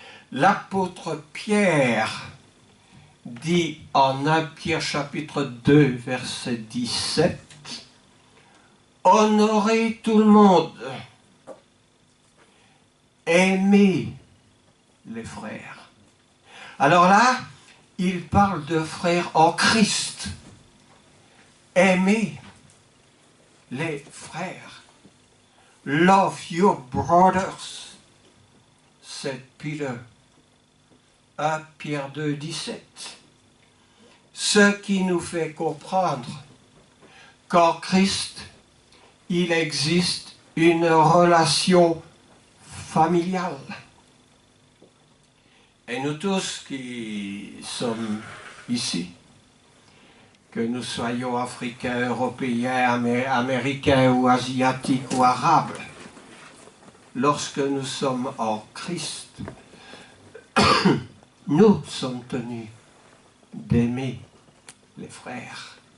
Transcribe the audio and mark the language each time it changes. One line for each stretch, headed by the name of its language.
French: L'apôtre Pierre dit en 1 Pierre chapitre 2 verset 17, « Honorez tout le monde, aimez les frères. » Alors là, il parle de frères en Christ. Aimez les frères.
English: Love your brothers, said Peter.
French: 1 Pierre 2, 17. Ce qui nous fait comprendre qu'en Christ, il existe une relation familiale. Et nous tous qui sommes ici, que nous soyons africains, européens, américains ou asiatiques ou arabes, lorsque nous sommes en Christ, nous sommes tenus d'aimer les frères.